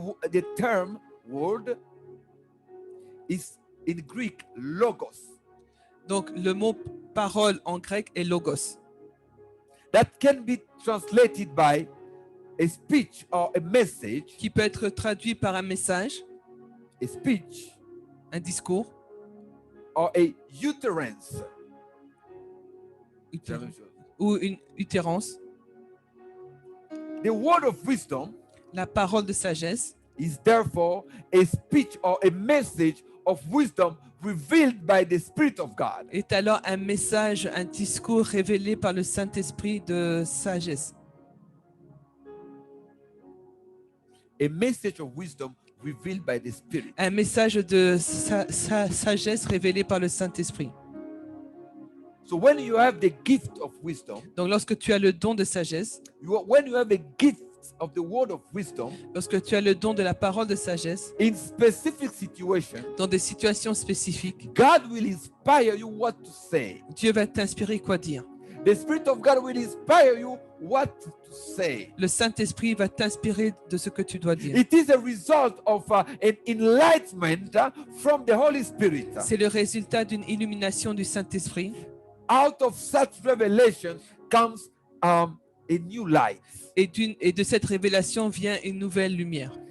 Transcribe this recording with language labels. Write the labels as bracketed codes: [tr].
[en] the term word is in Greek logos. [fr] donc le mot parole en grec est logos. [en] That can be translated by a speech or a message, [fr] Qui peut être traduit par un message, [en] a speech [fr] un discours, [en] or a utterance. [fr] ou une utérance. [en] The word of wisdom [fr] La parole de sagesse [en] is therefore a speech or a message of wisdom revealed by the Spirit of God. [fr] est alors un message, un discours révélé par le Saint-Esprit de sagesse. [en] A message of wisdom revealed by the Spirit. [fr] Un message de sagesse révélé par le Saint-Esprit. [en] So when you have the gift of wisdom, [fr] Donc lorsque tu as le don de sagesse, [en] when you have a gift of the word of wisdom [fr] lorsque tu as le don de la parole de sagesse, [en] in specific situation, [fr] dans des situations spécifiques, [en] God will inspire you what to say. [fr] Dieu va t'inspirer quoi dire. [en] The Spirit of God will inspire you what to say. [fr] Le Saint-Esprit va t'inspirer de ce que tu dois dire. [en] It is a result of an enlightenment from the Holy Spirit. [fr] C'est le résultat d'une illumination du Saint-Esprit. [en] Out of such revelation comes a new light, [fr] Et de cette révélation vient une nouvelle lumière.